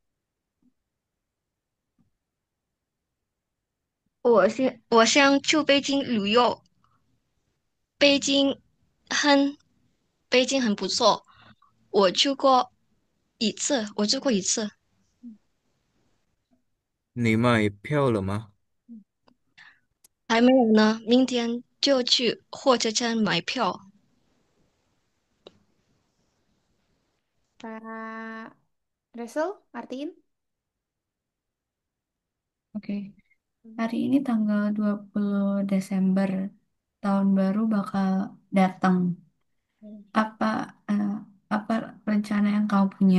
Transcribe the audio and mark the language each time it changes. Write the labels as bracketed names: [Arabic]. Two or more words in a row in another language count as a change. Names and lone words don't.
[Chinese] 我想去北京旅游，北京很北京很不错，我去过一次，你买票了吗？还没有呢，明天就去火车站买票。 [Indonesian] Kak Rachel, artiin. Oke. Hari ini tanggal 20 Desember, tahun baru bakal datang. Apa eh, apa rencana yang kau punya?